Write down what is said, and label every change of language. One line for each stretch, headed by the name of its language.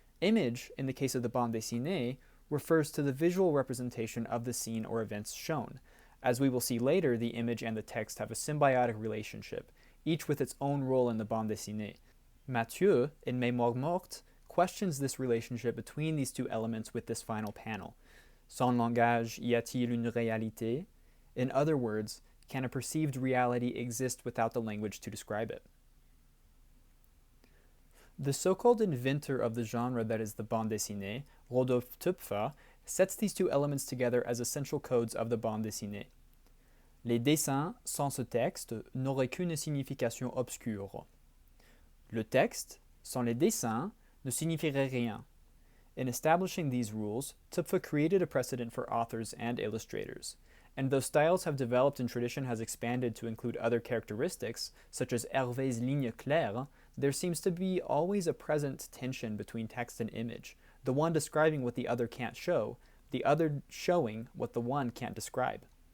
English: Image, in the case of the bande dessinée, refers to the visual representation of the scene or events shown. As we will see later, the image and the text have a symbiotic relationship, each with its own role in the bande dessinée. Mathieu, in Mémoire Morte, questions this relationship between these two elements with this final panel.
French: Sans langage, y a-t-il une réalité?
English: In other words, can a perceived reality exist without the language to describe it? The so-called inventor of the genre that is the bande dessinée, Rodolphe Töpfer, sets these two elements together as essential codes of the bande dessinée.
French: Les dessins, sans ce texte, n'auraient qu'une signification obscure. Le texte, sans les dessins, ne signifierait rien.
English: In establishing these rules, Töpfer created a precedent for authors and illustrators. And though styles have developed and tradition has expanded to include other characteristics, such as Hervé's ligne claire, there seems to be always a present tension between text and image, the one describing what the other can't show, the other showing what the one can't describe.